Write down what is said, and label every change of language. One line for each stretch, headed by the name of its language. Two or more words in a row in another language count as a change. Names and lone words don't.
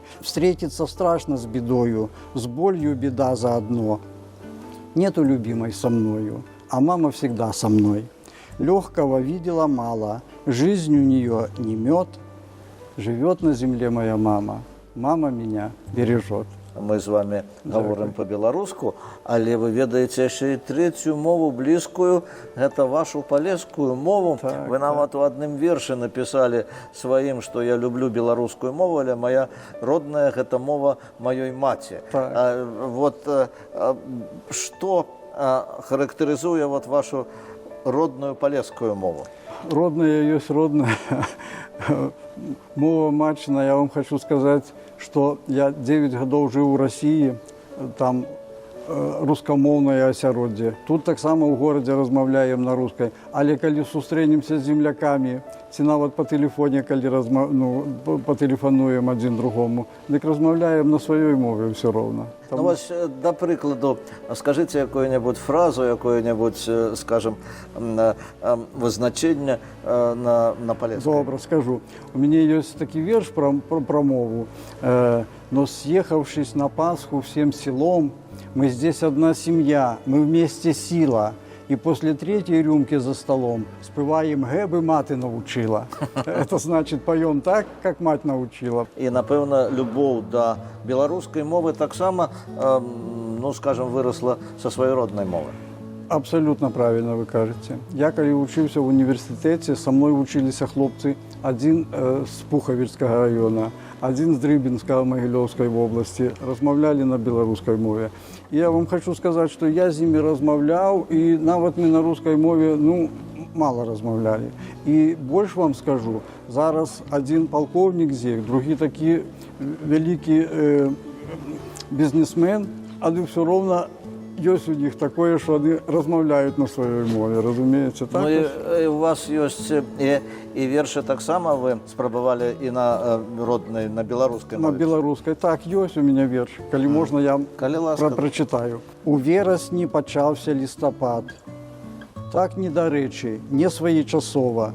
Russian: Встретиться страшно с бедою, с болью беда заодно. Нету любимой со мною, а мама всегда со мной. Легкого видела мало, жизнь у нее не мед. Живет на земле моя мама, мама меня бережет.
Belarusian: мы з вами говоримо по-беларуску, але вы ведаеце яшчэ і трэцюю мову блізкую, гэта вашу палескую мову. Так, Вы нават у адным вершы напісалі сваім, што я люблю беларускую мову, але моя родная гэта мова маёй маці. Так. Што характарызуе вашу родную палескую мову? Родная есть родная. Мова матчина,
Russian: я вам хочу сказать, что я 9 годов жил в России,
Belarusian: там рускамоўнае асяроддзе. Тут таксама ў горадзе размаўляем на рускай. Але калі сустрэнемся з землякамі, ці нават па тэлефоне, калі патэлефануем адзін другому, дык размаўляем на сваёй мове ўсё роўна. Ну, вось, да прыкладу, скажыце якую-небудзь фразу, якое-небудзь, скажем, вызначэнне на палескай. Добра, скажу. У мяне ёсць такі верш пра мову.
Russian: «Но съехавшись на Пасху всем селом, мы здесь одна семья, мы вместе сила. И после 3-й рюмки за столом спеваем
Ukrainian: «Гэбы маты научила».
Russian: Это значит, поем так, как мать научила.
Belarusian: І, напэўна, любоў да беларускай мовы таксама, ну, скажем, выросла са сваёй роднай мовы.
Russian: Абсолютно правильно вы кажете. Я, когда учился в университете, со мной учились хлопцы, один с Пуховицкого района, один с Дрыбинска, Могилевской области, размовляли на белорусской мове. И я вам хочу сказать, что я с ними размовлял, и нават мы на русской мове, ну, мало размовляли. И больше вам скажу, зараз один полковник здесь, другие такие великий бизнесмен, а все ровно ёсць у них такое, что они размаўляют на своей мове, разумеется, так?
Belarusian: Ну, і у вас ёсць і вершы таксама вы спрабавалі і на роднай, на беларускай На мове? беларускай, так, ёсць
Russian: у меня
Belarusian: верш. Калі можна,
Russian: я прочитаю.
Belarusian: У верасні пачаўся лістапад. Так недарэчы, не своечасова.